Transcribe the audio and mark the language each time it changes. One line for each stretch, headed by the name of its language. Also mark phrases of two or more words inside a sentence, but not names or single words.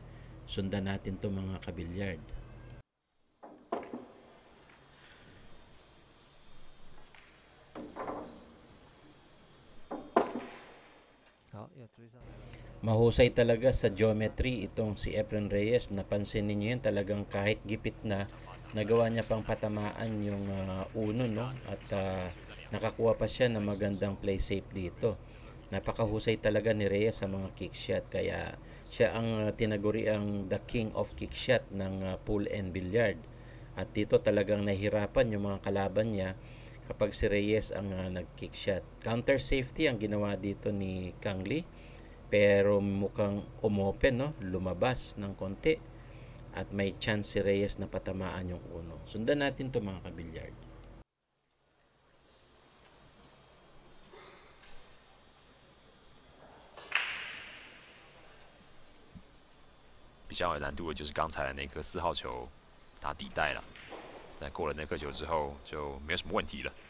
Filipino: Sundan natin to mga kabilyard. Mahusay talaga sa geometry itong si Efren Reyes. Napansin niyo yun, talagang kahit gipit na, nagawa niya pang patamaan yung uno, no? At nakakuha pa siya ng magandang
English: play safe
Filipino: dito. Napakahusay talaga ni Reyes sa mga
English: kick shot,
Filipino: kaya siya ang tinaguri ang
English: the king of kick shot
Filipino: ng
English: pool and billiard.
Filipino: At dito talagang nahihirapan yung mga kalaban niya kapag si Reyes ang nag-
English: kick shot. Counter safety
Filipino: ang ginawa dito ni Kang Lee, pero mukhang umopen, no? Lumabas ng konti at may chance si Reyes na patamaan yung uno. Sundan natin to mga kabilyard.
Chinese: 比较有难度的就是刚才的那颗4号球打底袋了，在过了那颗球之后就没有什么问题了。